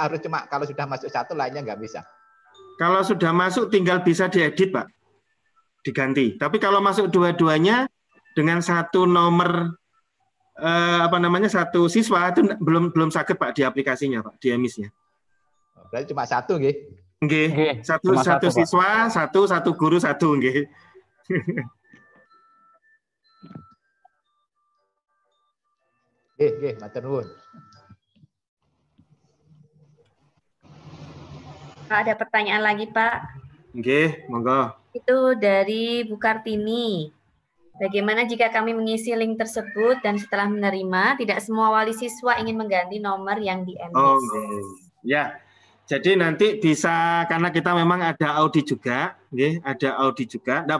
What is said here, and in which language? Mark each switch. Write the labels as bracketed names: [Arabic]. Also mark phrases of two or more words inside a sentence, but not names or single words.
[Indonesian] Harus cuma kalau sudah masuk satu lainnya nggak bisa. Kalau sudah masuk tinggal bisa diedit Pak, diganti. Tapi kalau masuk dua-duanya dengan satu nomor satu siswa itu belum sakit Pak di aplikasinya Pak, di emisnya. Berarti cuma satu nggih. Nggih, satu siswa, satu guru, satu nggih. [Javanese] Nggih, matur nuwun. [Indonesian] Ada pertanyaan lagi, Pak? [Javanese] Nggih, monggo. [Indonesian] Itu dari Bu Kartini. Bagaimana jika kami mengisi link tersebut dan setelah menerima, tidak semua wali siswa ingin mengganti nomor yang di emis? Oh, ya. Jadi nanti bisa, karena kita memang ada audit juga, ada audit juga.